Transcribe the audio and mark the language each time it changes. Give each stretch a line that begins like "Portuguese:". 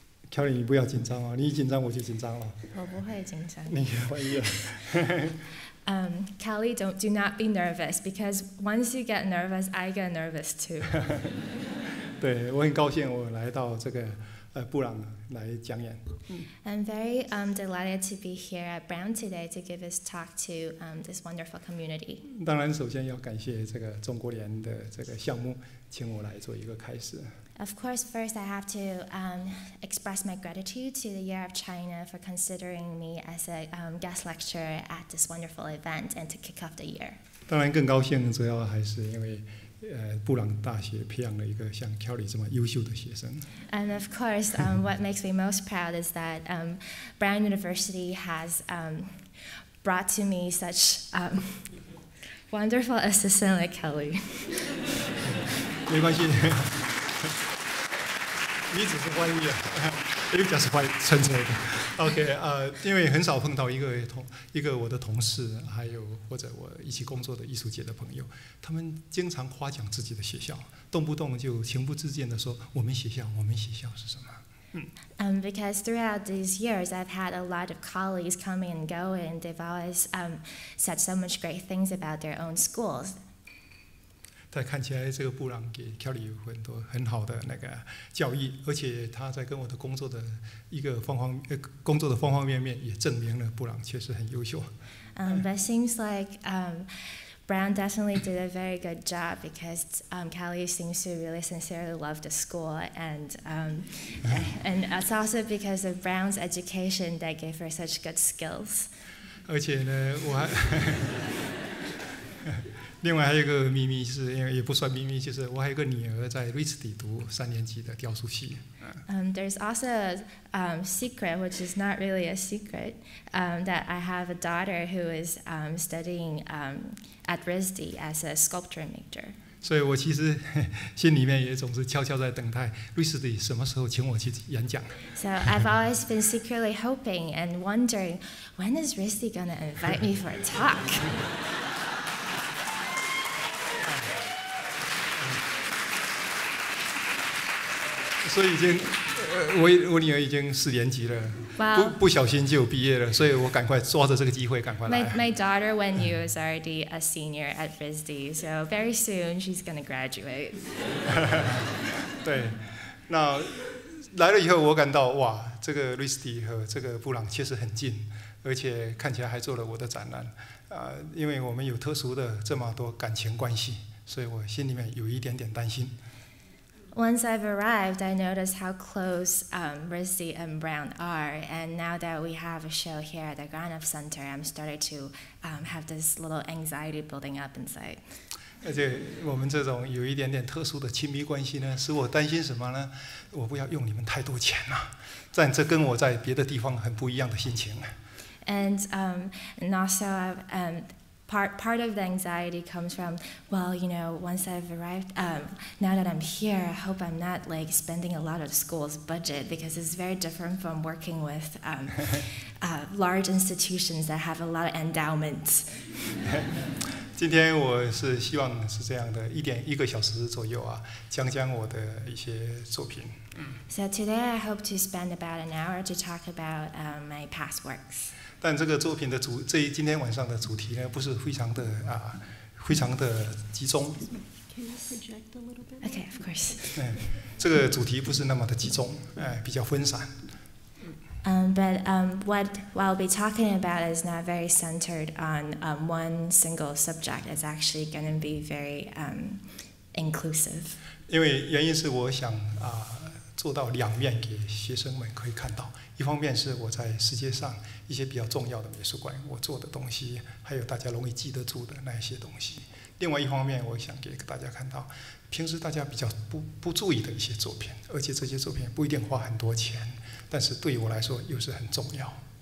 Chinese: 乔里，你不要紧张哦，你一紧张我就紧张了。我不会紧张。你怀疑了。
English: Kelly, do not be nervous because once you get nervous, I get nervous too.
Chinese: 对，我很高兴我来到这个布朗来讲演。
English: I'm very delighted to be here at Brown today to give this talk to this wonderful community.
Chinese: 当然，首先要感谢这个中国联的这个项目，请我来做一个开始。
English: Of course, first I have to express my gratitude to the Year of China for considering me as a guest lecturer at this wonderful event and to kick off the year.
Chinese: 当然，更高兴主要还是因为布朗大学培养了一个像 Kelly 这么优秀的学生。
English: And of course, what makes me most proud is that Brown University has brought to me such wonderful assistant like Kelly.
Chinese: 没关系。你只是翻译，
English: you just translate.
Chinese: OK， 因为很少碰到一个我的同事，还有或者我一起工作的艺术界的朋友，他们经常夸奖自己的学校，动不动就情不自禁地说我们学校是什么。
English: Because throughout these years, I've had a lot of colleagues coming and going, and they've always said so much great things about their own schools.
Chinese: 但看起来这个布朗给 Kelly 有很多很好的那个教育，而且他在跟我的工作的方方面面也证明了布朗确实很优秀。
English: But it seems like Brown definitely did a very good job because Kelly seems to really sincerely love the school, and it's also because of Brown's education that gave her such good skills.
Chinese: 而且呢，另外还有一个秘密，是因为也不算秘密，就是我还有个女儿在瑞士读3年级的雕塑系。
English: There's also a secret, which is not really a secret, that I have a daughter who is studying at RISD as a sculpture major.
Chinese: 所以我其实心里面也总是悄悄在等待瑞士的什么时候请我去演讲。
English: So I've always been secretly hoping and wondering, when is RISD going to invite me for a talk?
Chinese: 所以我女儿已经4年级了，不小心就毕业了，所以我赶快抓着这个机会赶快来。
English: My daughter, when you is already a senior at RISD, so very soon she's going to graduate.
Chinese: 对，那来了以后，我感到哇，这个 RISD 和这个布朗确实很近，而且看起来还做了我的展览。因为我们有特殊的这么多感情关系，所以我心里面有一点点担心。
English: Once I've arrived, I noticed how close RISD and Brown are, and now that we have a show here at the Granoff Center, I'm starting to have this little anxiety building up inside.
Chinese: 而且我们这种有一点点特殊的亲密关系呢，使我担心什么呢？我不要用你们太多钱了，但这跟我在别的地方很不一样的心情。
English: And also part of the anxiety comes from, well, you know, once I've arrived, now that I'm here, I hope I'm not like spending a lot of the school's budget, because it's very different from working with large institutions that have a lot of endowments.
Chinese: 今天我是希望是这样的1个小时左右啊，讲我的一些作品。
English: So today I hope to spend about an hour to talk about my past works.
Chinese: 但这个作品的今天晚上的主题呢，不是非常的集中。
English: Okay, of course.
Chinese: 这个主题不是那么的集中，比较分散。
English: But what I'll be talking about is not very centered on one single subject. It's actually going to be very inclusive.
Chinese: 因为原因是我想做到2面给学生们可以看到，一方面是我在世界上一些比较重要的美术馆我做的东西，还有大家容易记得住的那一些东西；另外一方面，我想给大家看到平时大家比较不注意的一些作品，而且这些作品不一定花很多钱，但是对于我来说又是很重要。